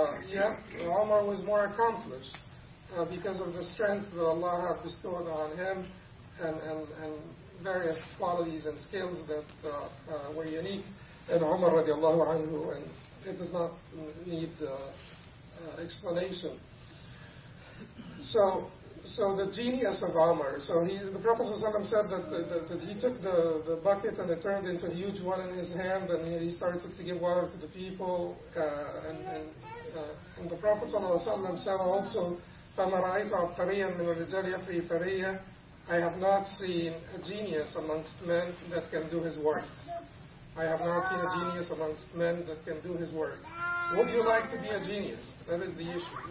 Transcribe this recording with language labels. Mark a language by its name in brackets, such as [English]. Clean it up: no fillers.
[English] yet Umar was more accomplished because of the strength that Allah had bestowed on him and various qualities and skills that were unique in Umar radiallahu anhu, and it does not need explanation. So the genius of Umar. So the Prophet said that he took the bucket and it turned into a huge one in his hand, and he started to give water to the people. And the Prophet said also, [Arabic] فَمَا رَأَيْتُ عَبْقَرِيًّا مِنَ الرِّجَالِ يَفْرِي فَرِيَّهُ. [English] I have not seen a genius amongst men that can do his works. I have not seen a genius amongst men that can do his works. Would you like to be a genius? That is the issue.